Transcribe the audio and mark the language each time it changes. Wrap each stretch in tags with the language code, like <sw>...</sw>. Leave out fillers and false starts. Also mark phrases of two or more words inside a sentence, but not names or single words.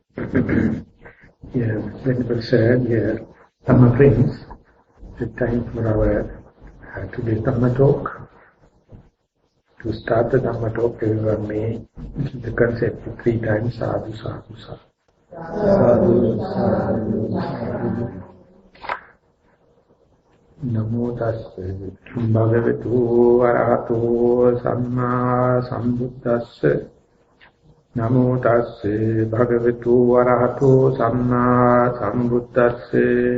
<en>Yeah, Venerable Sir, yeah, Dhamma friends, the time for our today's Dhamma talk. To start the Dhamma talk, everyone may give the concept 3 times,</en> <pi>sadhu, sadhu, sadhu. Sadhu, sadhu, sadhu. Namo tassa bhagavato arahato samma sambuddhassa. Namo tassa bhagavato arahato samma sambuddhassa.</pi>